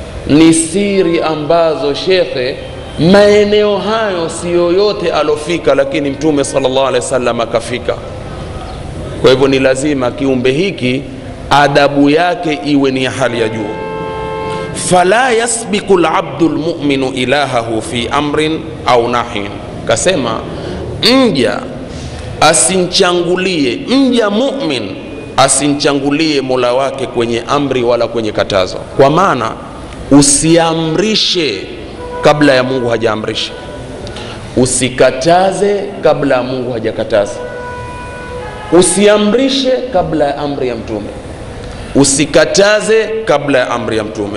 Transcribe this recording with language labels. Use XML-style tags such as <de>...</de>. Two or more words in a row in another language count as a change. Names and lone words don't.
<sw>ni siri ambazo shekhe, maeneo hayo si yoyote alofika, lakini Mtume</sw> <ar>صلى الله عليه وسلم</ar> <sw>akafika. Kwa hivyo ni lazima kiumbe hiki adabu yake iwe ni hali ya juu.</sw> <ar>فلا يسبق العبد المؤمن إلهه في أمر أو نهي,</ar> <sw>kasema mja asinchangulie, mja mu'min asinchangulie Mola wake kwenye amri wala kwenye katazo. Kwa maana usiamrishe kabla ya Mungu hajaamrisha, usikataze kabla ya Mungu hajakataza, usiamrishe kabla ya amri ya Mtume, usikataze kabla ya amri ya Mtume.</sw>